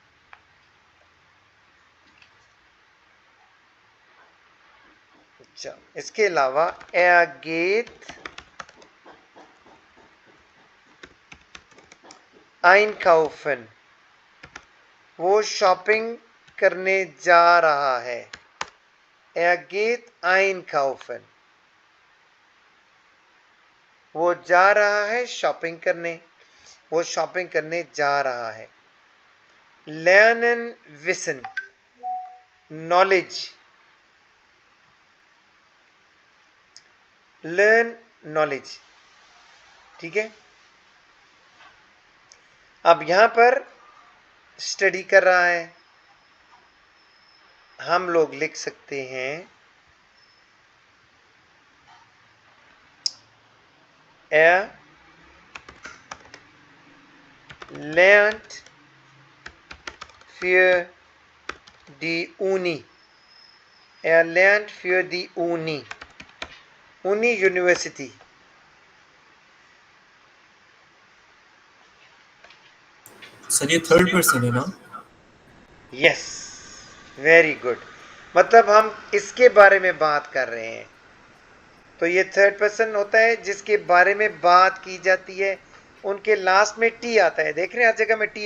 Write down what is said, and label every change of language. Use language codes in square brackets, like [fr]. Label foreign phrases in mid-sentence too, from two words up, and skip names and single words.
[hi] अच्छा, इसके अलावा [de] er geht einkaufen, [hi] वो शॉपिंग करने जा रहा है। [de] er geht einkaufen, [hi] वो जा रहा है शॉपिंग करने, वो शॉपिंग करने जा रहा है। [de] lernen, wissen, [en] knowledge, learn नॉलेज। [hi] ठीक है, अब यहां पर स्टडी कर रहा है, हम लोग लिख सकते हैं [de] er lernt für die Uni, er lernt für die Uni, [hi] Uni यूनिवर्सिटी। सर ये [en] third person [hi] है ना? [en] yes, very good, [hi] मतलब हम इसके बारे में बात कर रहे हैं, तो ये [en] third person [hi] होता है जिसके बारे में बात की जाती है, उनके लास्ट में टी आता है, देख रहे हैं हर जगह में टी